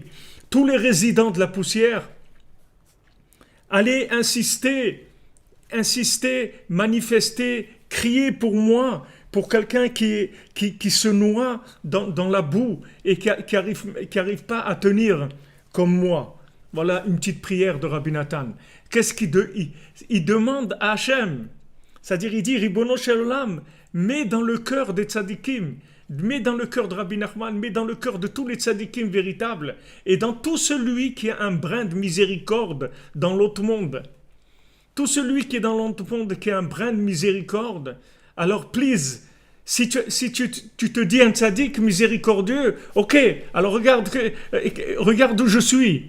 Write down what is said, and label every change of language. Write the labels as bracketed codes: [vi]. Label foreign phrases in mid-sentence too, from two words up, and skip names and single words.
[fr] Tous les résidents de la poussière, allez insister, manifester, crier pour moi, pour quelqu'un qui se noie dans la boue et qui arrive pas à tenir comme moi. Voilà une petite prière de Rabbi Nathan. Qu'est-ce il demande à Hachem? C'est-à-dire, il dit, [he] ריבונו של עולם, [fr] mets dans le cœur des tzadikim, mets dans le cœur de Rabbi Nachman, mets dans le cœur de tous les tzadikim véritables, et dans tout celui qui a un brin de miséricorde dans l'autre monde. Tout celui qui est dans l'autre monde, qui a un brin de miséricorde, alors please, si tu te dis un tzadik miséricordieux, ok, alors regarde où je suis.